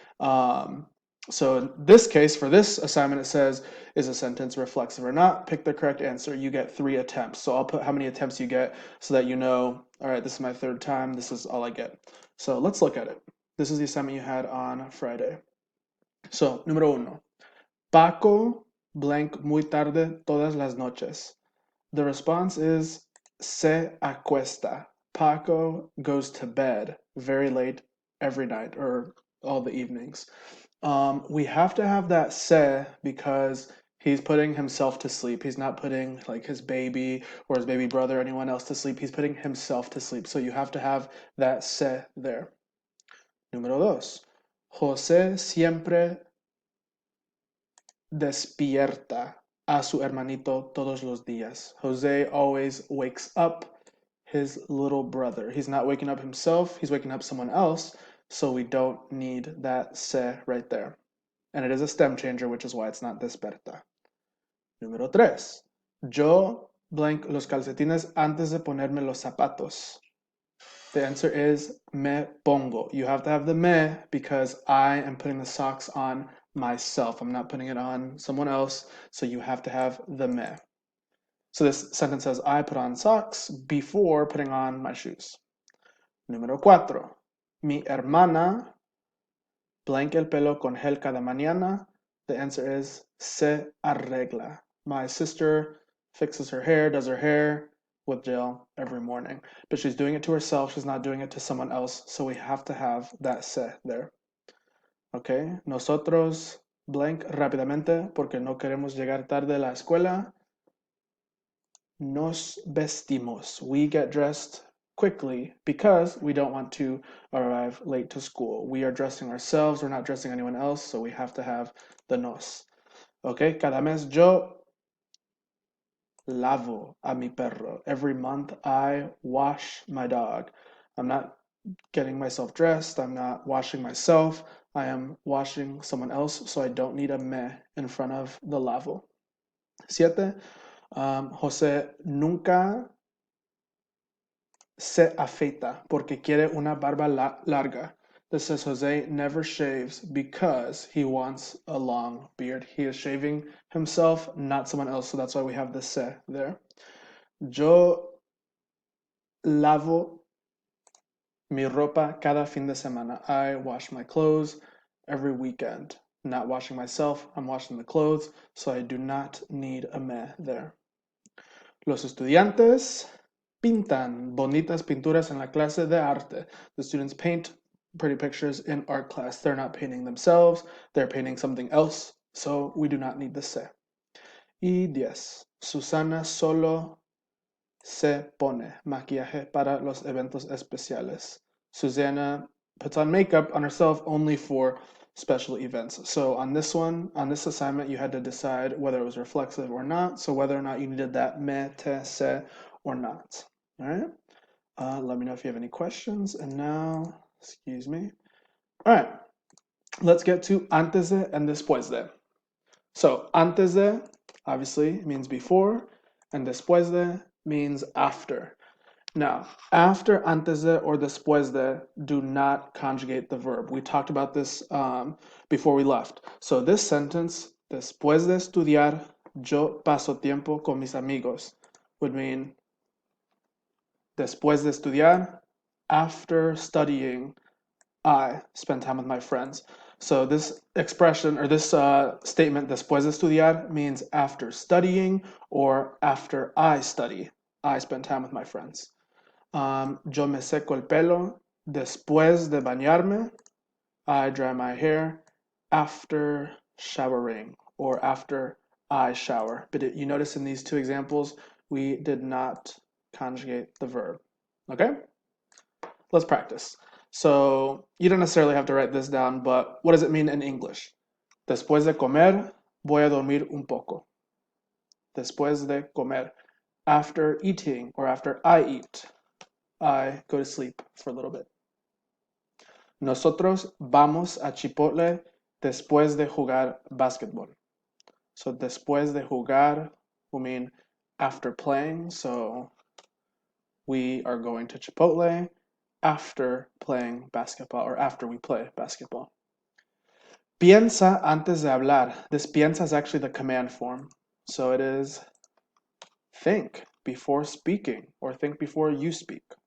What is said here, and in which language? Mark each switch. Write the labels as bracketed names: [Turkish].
[English] Um, so in this case, for this assignment, it says, is a sentence reflexive or not? Pick the correct answer. You get 3 attempts. So I'll put how many attempts you get so that you know, all right, this is my third time. This is all I get. So let's look at it. This is the assignment you had on Friday. [Spanish] So, número uno. Paco blank muy tarde todas las noches. [English] The response is [Spanish] se acuesta. [English] Paco goes to bed very late every night or all the evenings. We have to have that se because he's putting himself to sleep. He's not putting like his baby or his baby brother or anyone else to sleep. He's putting himself to sleep. So you have to have that se there. [Spanish] Número dos. José siempre despierta a su hermanito todos los días. [English] Jose always wakes up his little brother. He's not waking up himself, he's waking up someone else, so we don't need that se right there. And it is a stem changer, which is why it's not desperta. [Spanish] Número 3. Yo blank los calcetines antes de ponerme los zapatos. [English] The answer is [Spanish] me pongo. [English] You have to have the me because I am putting the socks on myself. I'm not putting it on someone else, so you have to have the me. So this sentence says, I put on socks before putting on my shoes. [Spanish] Número 4. Mi hermana blanca el pelo con gel cada mañana. [English] The answer is [Spanish] se arregla. [English] My sister fixes her hair, does her hair with gel every morning. But she's doing it to herself, she's not doing it to someone else, so we have to have that se there. [Spanish] Okay, nosotros blank rápidamente porque no queremos llegar tarde a la escuela. Nos vestimos. [English] We get dressed quickly because we don't want to arrive late to school. We are dressing ourselves, we're not dressing anyone else, so we have to have the nos. [Spanish] Okay, cada mes yo lavo a mi perro. [English] Every month I wash my dog. I'm not getting myself dressed, I'm not washing myself, I am washing someone else, so I don't need a me in front of the lavo. 7. [Spanish] José nunca se afeita porque quiere una barba larga. [English] This says Jose never shaves because he wants a long beard. He is shaving himself, not someone else, so that's why we have the se there. [Spanish] Yo lavo mi ropa cada fin de semana. [English] I wash my clothes every weekend. Not washing myself, I'm washing the clothes, so I do not need a me there. [Spanish] Los estudiantes pintan bonitas pinturas en la clase de arte. [English] The students paint pretty pictures in art class. They're not painting themselves, they're painting something else, so we do not need the se. [Spanish] Y 10. Susana solo se pone maquillaje para los eventos especiales. [English] Susanna puts on makeup on herself only for special events. So on this one, on this assignment, you had to decide whether it was reflexive or not. So whether or not you needed that me, te, se, or not. All right. Let me know if you have any questions. And now, excuse me. All right. Let's get to [Spanish] antes de [English] and [Spanish] después de. [English] So antes de obviously means before, and después de means after. Now, after [Spanish] antes de [English] or [Spanish] después de, [English] do not conjugate the verb. We talked about this before we left. So this sentence, [Spanish] después de estudiar, yo paso tiempo con mis amigos, [English] would mean [Spanish] después de estudiar, [English] after studying, I spend time with my friends. So this expression or this statement, [Spanish] después de estudiar, [English] means after studying or after I study, I spend time with my friends. [Spanish] Yo me seco el pelo después de bañarme. [English] I dry my hair after showering or after I shower. But you notice in these two examples, we did not conjugate the verb. Okay? Let's practice. So you don't necessarily have to write this down, but what does it mean in English? [Spanish] Después de comer, voy a dormir un poco. Después de comer. [English] After eating or after I eat, I go to sleep for a little bit. [Spanish] Nosotros vamos a Chipotle después de jugar basketball. [English] So [Spanish] después de jugar [English] will mean after playing. So we are going to Chipotle after playing basketball or after we play basketball. [Spanish] Piensa antes de hablar. [English] This piensa is actually the command form. So it is think before speaking or think before you speak.